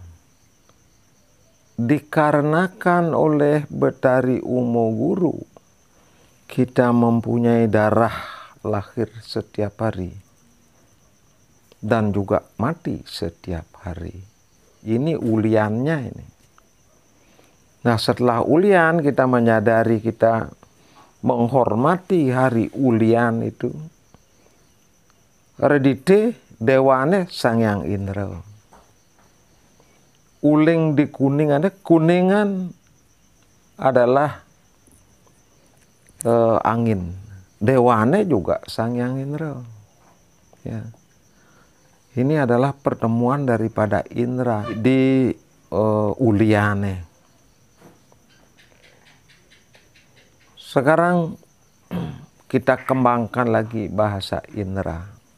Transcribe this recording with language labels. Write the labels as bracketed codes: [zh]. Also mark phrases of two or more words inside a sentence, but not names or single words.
[id] Dikarenakan oleh Betari Umo Guru, kita mempunyai darah lahir setiap hari dan juga mati setiap hari. Ini uliannya ini. Nah, setelah ulian kita menyadari, kita menghormati hari ulian itu. [ban] Redite dewane Sangyang Indra. [id] Uling di kuningan, kuningan adalah angin. Dewane juga Sangyang Indra. Ya. Ini adalah pertemuan daripada Indra di uliane. Sekarang kita kembangkan lagi bahasa Indra.